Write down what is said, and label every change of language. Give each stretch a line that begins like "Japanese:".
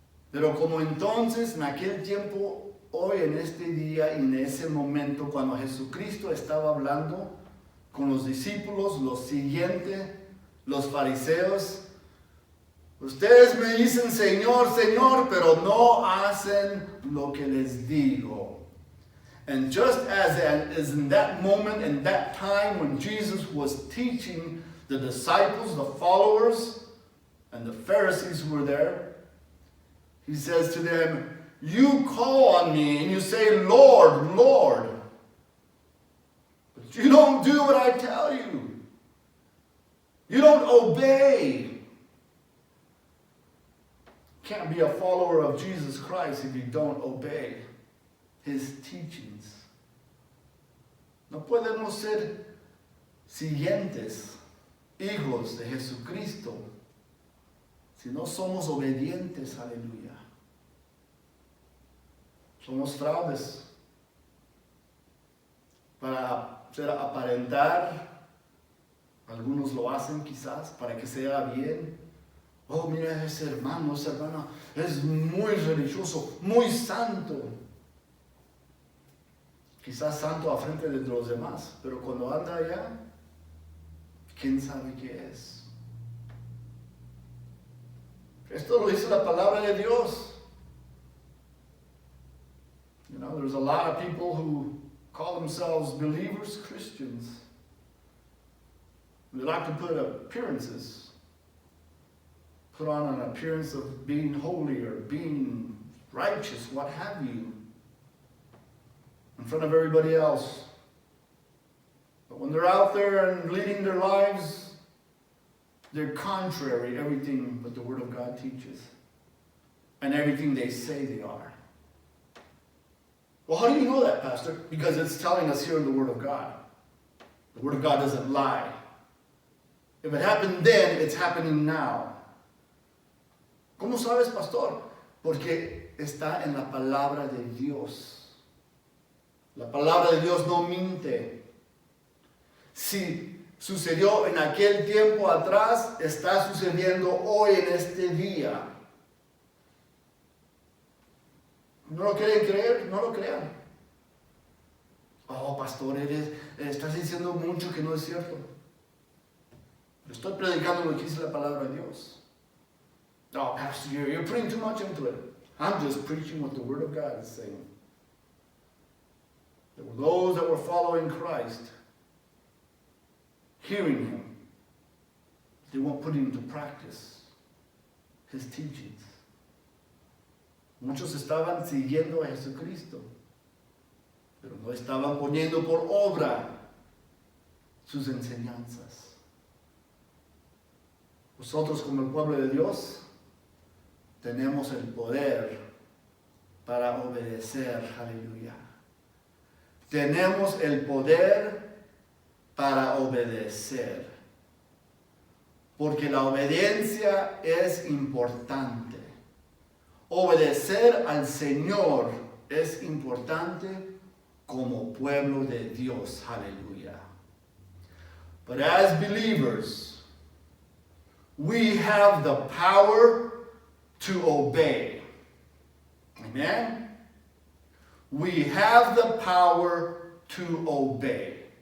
Spanish: Pero como entonces en aquel tiempo, hoy en este día y en ese momento cuando Jesucristo estaba hablando con los discípulos, lo siguiente, los fariseos, ustedes me dicen Señor, Señor, pero no hacen lo que les digo.
English: And just as in that moment, in that time when Jesus was teaching the disciples, the followers, and the Pharisees who were there, he says to them, you call on me and you say, Lord, Lord. But you don't do what I tell you. You don't obey. Can't be a follower of Jesus Christ if you don't obey His teachings.
Spanish: No podemos ser siguientes, hijos de Jesucristo, si no somos obedientes, aleluya. Somos fraudes. para hacer aparentar. Algunos lo hacen quizás para que se vea bien. Oh, mira ese hermano, esa hermana es muy religioso, muy santo. Quizás santo a frente de los demás, pero cuando anda allá, ¿quién sabe qué es? Esto lo dice la palabra de Dios.
English: You know, there's a lot of people who call themselves believers, Christians. They like to put appearances, put on an appearance of being holy or being righteous, what have you, in front of everybody else. But when they're out there and leading their lives, they're contrary to everything that the Word of God teaches and everything they say they are. Well, how do you know that, Pastor? Because it's telling us here in the Word of God. The Word of God doesn't lie. If it happened then, it's happening now.
Spanish: ¿Cómo sabes, pastor? Porque está en la palabra de Dios. La palabra de Dios no miente. Si sucedió en aquel tiempo atrás, está sucediendo hoy en este día. ¿No lo quieren creer? No lo crean. Oh, pastor, estás diciendo mucho que no es cierto. Estoy predicando lo que dice la palabra de Dios.
English: Oh, pastor, you're putting too much into it. I'm just preaching what the Word of God is saying. There were those that were following Christ, hearing Him. They won't put into practice His teachings.
Spanish: Muchos estaban siguiendo a Jesucristo, pero no estaban poniendo por obra sus enseñanzas. Nosotros, como el pueblo de Dios, tenemos el poder para obedecer. Aleluya. Tenemos el poder para obedecer. Porque la obediencia es importante. Obedecer al Señor es importante como pueblo de Dios. Aleluya.
English: But as believers, we have the power to obey. Amen? We have the power to obey.